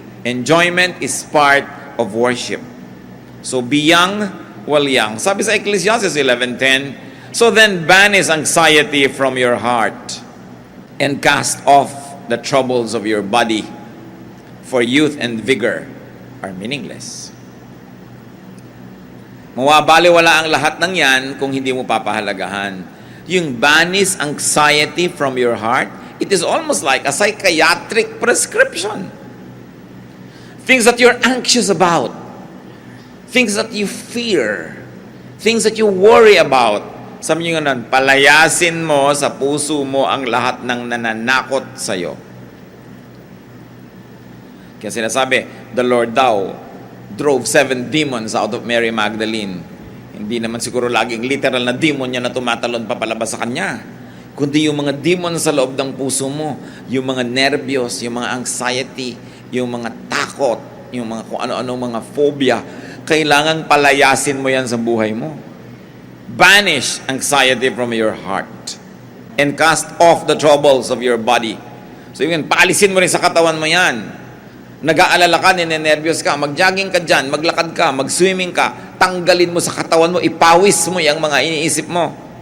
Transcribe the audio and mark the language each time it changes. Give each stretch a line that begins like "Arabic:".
English: Enjoyment is part of worship. So be young while young.
Filipino: Sabi sa
English: Ecclesiastes 11:10, so then banish anxiety from your heart and cast off the troubles of your body, for youth and vigor are meaningless.
Filipino: Mawabaliwala ang lahat ng yan kung hindi mo papahalagahan.
English: Yung banish anxiety from your heart, it is almost like a psychiatric prescription. Things that you're anxious about, things that you fear, things that you worry about.
Filipino: Sabi nyo nga, palayasin mo sa puso mo ang lahat ng nananakot sa'yo. Kaya sinasabi,
English: the Lord daw drove 7 demons out of Mary Magdalene.
Filipino: Hindi naman siguro laging literal na demon niya na tumatalon papalabas sa kanya. Kundi yung mga demon sa loob ng puso mo, yung mga nervyos, yung mga anxiety, yung mga takot, yung mga kung ano-ano mga phobia, kailangan palayasin mo yan sa buhay mo.
English: Banish anxiety from your heart and cast off the troubles of your body.
Filipino: So yun, paalisin mo rin sa katawan mo yan. Nag-aalala ka, ninenervyos ka, mag-jogging ka dyan, maglakad ka, mag-swimming ka, tanggalin mo sa katawan mo, ipawis mo yung mga iniisip mo.